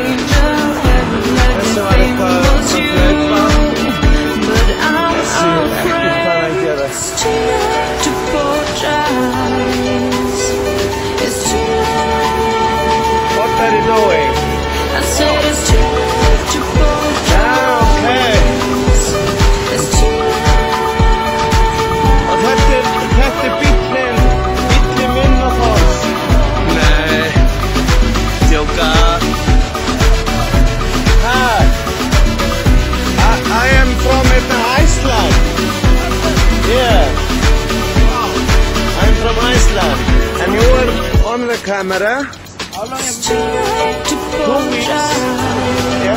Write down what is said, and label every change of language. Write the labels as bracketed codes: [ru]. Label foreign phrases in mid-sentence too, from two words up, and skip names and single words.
[en] That's what I call but I'm afraid it's too late to apologize. It's too late. What are you doing? I said it's too late to apologize. Okay. It's too late. [is] Og þetta bíllinn minn og fólk. Nei. [en] Joker. Hi. I am from Iceland. Yeah. I'm from Iceland. And you were on the camera. How long have you been? 2 weeks. Yes.